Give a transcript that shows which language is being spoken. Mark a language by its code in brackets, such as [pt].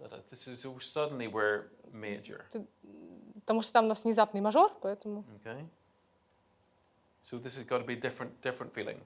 [en] This is so suddenly we're major. [ru] Потому что там у нас внезапный мажор, поэтому [en] Okay. So this has got to be different feeling.